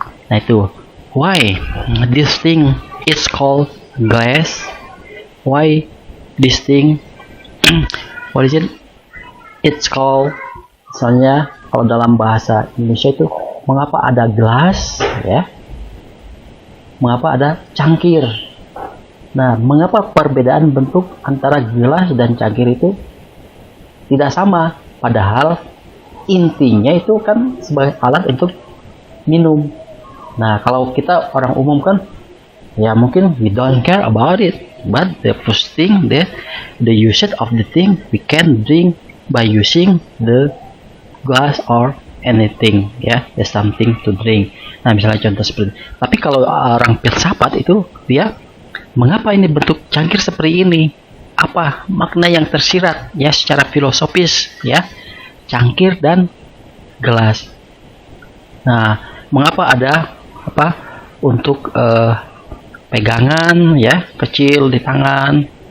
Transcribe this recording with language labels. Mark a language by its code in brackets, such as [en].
[en] Nah, itu why this thing is called glass, why this thing what is it, it's called, misalnya kalau dalam bahasa Indonesia itu mengapa ada gelas ya, mengapa ada cangkir. [id] Nah, mengapa perbedaan bentuk antara gelas dan cangkir itu tidak sama, padahal intinya itu kan sebagai alat untuk minum. [en] Nah, kalau kita orang umum kan ya mungkin we don't care about it, but the first thing that the usage of the thing we can drink by using the glass or anything ya, there's something to drink. [id] Nah, misalnya contoh seperti itu. Tapi kalau orang filsafat itu dia mengapa ini bentuk cangkir seperti ini, apa makna yang tersirat ya secara filosofis ya cangkir dan gelas. Nah, mengapa ada untuk pegangan ya kecil di tangan.